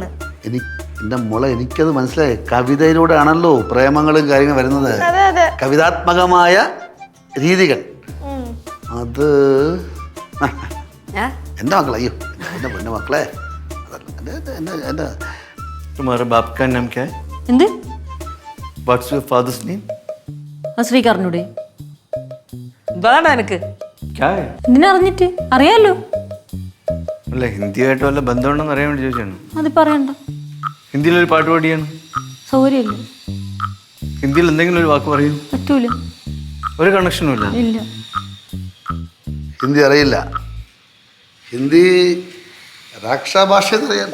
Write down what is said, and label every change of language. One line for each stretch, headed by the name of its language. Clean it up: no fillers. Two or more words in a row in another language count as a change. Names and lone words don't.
Malayalam: എന്റെ മോളെ, എനിക്കത് മനസ്സിലായി. കവിതയിലൂടെ ആണല്ലോ പ്രേമങ്ങളും കാര്യങ്ങളും വരുന്നത്. കവിതാത്മകമായ രീതികൾ. അത് എന്റെ മക്കളെ, അയ്യോ എന്റെ പൊന്നു മക്കളെ, എന്റെ
Hindi: तुम्हारे बाप का नाम क्या है?
Malayalam: എന്ത്?
English: What's your father's name?
Malayalam: ശ്രീക്ക് അറിഞ്ഞൂടെ? എന്താണ് നിനക്ക്?
Hindi: क्या है?
Malayalam: എന്തിനറിഞ്ഞിട്ട്? അറിയാലോ. അല്ല, ഹിന്ദിയായിട്ട് വല്ല ബന്ധമുണ്ടെന്ന് അറിയാൻ വേണ്ടി ചോദിച്ചാണ്. അത് പറയണ്ട. ഹിന്ദിയിലൊരു പാട്ട് പാടിയാണ്. സൗകര്യമില്ല. ഹിന്ദിയിൽ എന്തെങ്കിലും ഒരു വാക്ക് പറയൂ. പറ്റൂല. ഒരു കണക്ഷനും ഇല്ല. ഇല്ല. ഹിന്ദി അറിയില്ല. ഹിന്ദി രാക്ഷാഭാഷ അറിയാം.